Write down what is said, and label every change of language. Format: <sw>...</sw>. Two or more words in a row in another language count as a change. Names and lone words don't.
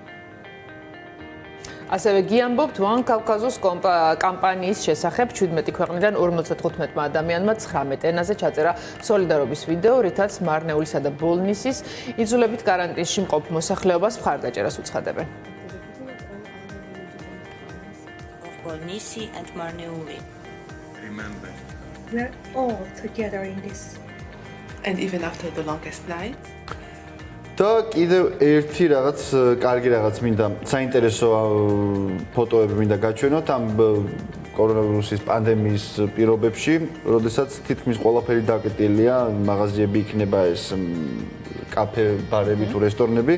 <ka>ასევე გიამბობთ One Caucasus კამპანიის შესახებ 17 ქვეყნიდან 55 ადამიანმა 19 ენაზე ჩაწერა სოლიდარობის ვიდეო, რითაც მარნეულისა და ბოლნისის იძულებით კარანტინში მყოფ მოსახლეობას მხარდაჭერას უცხადებენ.</ka> <en>Bolnisi and Marneuli. Remember. We are all together in this. And even after the longest night.</en> <ka>და კიდევ ერთი რაღაც კარგი რაღაც მინდა საინტერესო ფოტოები მინდა გაჩვენოთ ამ კორონავირუსის პანდემიის პირობებში, როდესაც თითქმის ყველაფერი დაკეტილია, მაღაზიები იქნება ეს კაფე, ბარები თუ რესტორნები.</ka>